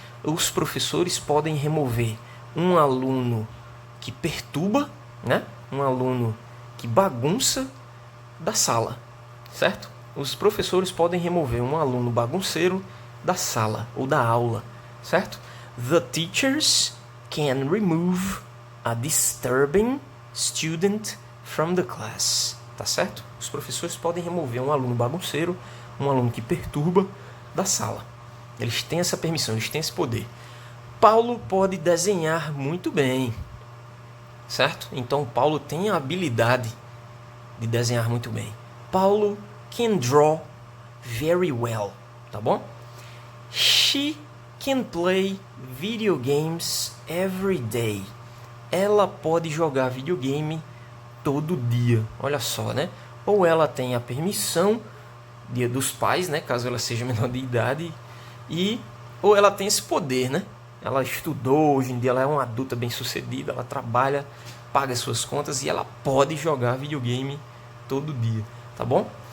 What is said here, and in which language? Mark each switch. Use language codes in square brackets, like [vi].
[pt] Os professores podem remover um aluno que perturba, né? Um aluno que bagunça da sala, certo? Os professores podem remover um aluno bagunceiro da sala ou da aula, certo? [en] The teachers can remove a disturbing student from the class. [pt] tá certo? Os professores podem remover um aluno bagunceiro, um aluno que perturba da sala. Eles têm essa permissão, eles têm esse poder. Paulo pode desenhar muito bem, certo? Então Paulo tem a habilidade de desenhar muito bem. [en] Paulo can draw very well, tá bom? She can play video games every day. [pt] Ela pode jogar videogame todo dia. Olha só, né? Ou ela tem a permissão dos pais, né? Caso ela seja menor de idade. Ou ela tem esse poder, né? Ela estudou, hoje em dia ela é uma adulta bem-sucedida, ela trabalha, paga suas contas e ela pode jogar videogame todo dia, tá bom?